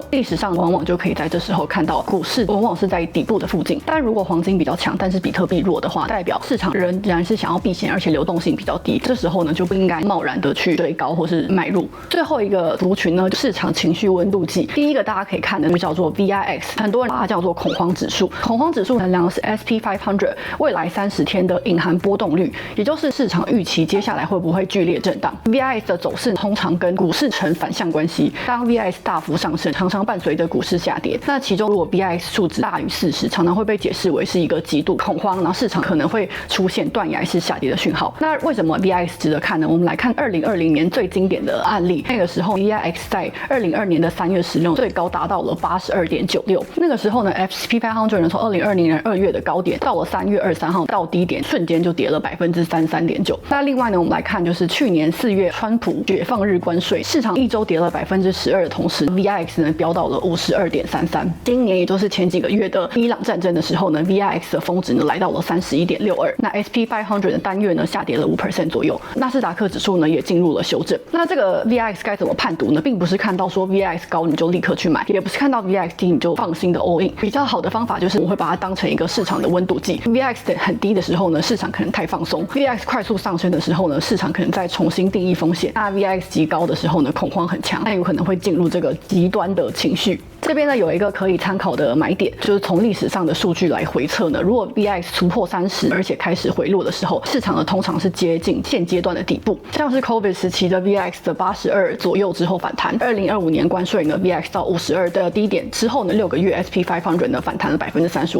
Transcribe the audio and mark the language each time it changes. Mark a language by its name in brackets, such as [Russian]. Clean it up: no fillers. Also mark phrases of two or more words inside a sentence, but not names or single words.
[Chinese] 歷史上往往就可以在這時候看到股市往往是在底部的附近。但如果黃金比較強，但是比特幣弱的话，代表市场仍然是想要避险，而且流動性比較低。这時候呢就不应該貿然的去追高或是買入。最後一個族群呢，市場情緒溫度計。第一個大家可以看的就叫做 VIX，很多人把它叫做恐慌指數。恐慌指數衡量的是 SP500 未來30天的隱含波動率，也就是市場預期接下來會不會劇烈震盪。VIX 的走勢通常跟股市呈反向關係，當 VIX 大幅上升，常常伴隨着股市下跌。那其中如果 VIX 數值大於40，常常會被解釋為是一個極度恐慌，然後市場可能會出現斷崖式下跌的訊號。那為什麼 VIX 值得看呢？我們來看2020年最經典的案例，那個時候 VIX 在2022年的3月16最高達到了82.96，那個時候呢 SP500 呢從2020年2月的高點到了3月23號到低點，瞬間就跌了33.9%。那另外呢，我們來看就是去年4月川普解放日關稅，市場一周跌了12%的同時 ，VIX 呢飆到了52.33。今年也就是前幾個月的伊朗戰爭的時候呢 ，VIX 的峰值呢來到了31.62。那 SP500 的單月呢下跌了5% 左右，納斯達克指數呢也進入了修正。那這個 VIX 該怎麼判讀呢？並不是看到說 VIX 高你就立刻去買，也不是看到 VIX 低你就放心的 [English] all in。 [Chinese] 比較好的方法就是我會把它當成一個市場的溫度計。VIX 很低的時候呢，市場可能太放鬆；VIX 快速上升的時候呢，市場可能再重新定義風險。那 VIX 極高的時候呢，恐慌很強，那有可能會進入這個極端的情緒。這邊呢有一個可以參考的買點，就是從歷史上的數據來回測呢，如果 VIX 突破30，而且開始回落的時候，市場呢通常是接近現階段的底部，像是 COVID 時期的 VIX 的82左右之後反彈，2025年關稅呢 VIX 到52的低點之後呢，6個月 SP500 呢反彈了35%。